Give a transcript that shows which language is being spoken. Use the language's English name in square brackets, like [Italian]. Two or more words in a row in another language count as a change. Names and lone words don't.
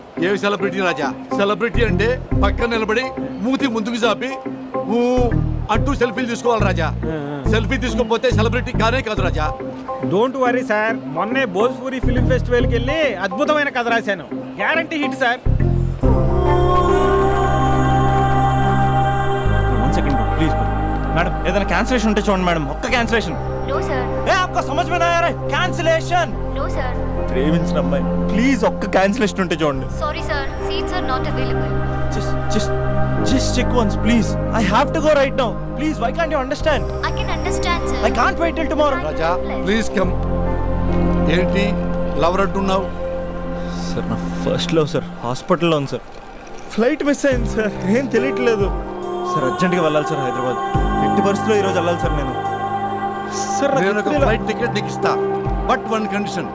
[Telugu] ఏమి సెలబ్రిటీ రాజా? సెలబ్రిటీ అంటే పక్కన నిలబడి మూతి ముందుకు చాపి ఊ అంటూ సెల్ఫీలు తీసుకోవాలి రాజా. సెల్ఫీ తీసుకోకపోతే సెలబ్రిటీ కానే కాదు రాజా. [English] Don't worry sir, [Telugu] మొన్నే [English] Bhojpuri film festival [Telugu] వెళ్ళి అద్భుతమైన కథ రాశాను. [English] Guarantee hit sir. One second, please. [Telugu] మేడం ఏదైనా క్యాన్సిలేషన్ ఉంటే చూడండి మేడం. ఒక్క క్యాన్సిలేషన్. [English] No sir. [Hindi] ఏ आपको समझ में नहीं आ रहा है? कैंसिलेशन. [English] No sir. [Telugu] ప్రేమించిన అమ్మాయి ప్లీజ్ ఒక్క క్యాన్సిలేషన్ ఉంటే చూడండి. [English] Sorry sir, seats are not available. Just check once please. I have to go right now. Please, why can't you understand? I can understand sir. I can't wait till tomorrow. [Telugu] రాజా [English] please come. [Telugu] ఏంటి లవర్ అంటున్నావు? సార్ నా [English] first love [Telugu] సార్ హాస్పిటల్లో ఉంది సార్. [English] flight miss [Telugu] అయింది సార్, ఏం తెలియట్లేదు సార్. అర్జెంట్గా వెళ్ళాలి సార్ హైదరాబాద్. ఎట్టి పరిస్థితిలో ఈరోజు వెళ్ళాలి సార్ నేను. సార్ నేను ఒక [English] flight ticket [Telugu] నీకు ఇస్తా, [English] but 1 condition.